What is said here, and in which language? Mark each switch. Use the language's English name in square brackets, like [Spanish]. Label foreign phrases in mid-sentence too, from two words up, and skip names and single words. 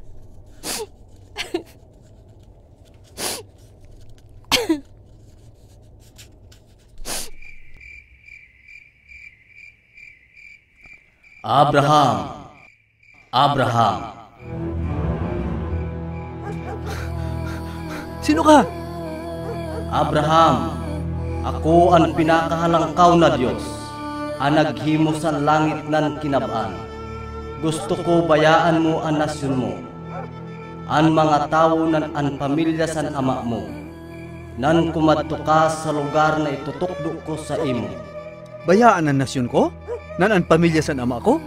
[Bikol] Abraham! Abraham! Sino ka? Abraham! Ako ang pinakahalangkaw na Diyos, ang naghimo sa langit nan kinab-an. Gusto ko bayaan mo ang nasyon mo, ang mga tao nan ang pamilya san ama mo, nan kumadto ka sa lugar na itutukdo ko sa imo. Bayaan ang nasyon ko? Nan ang pamilya san ama ko?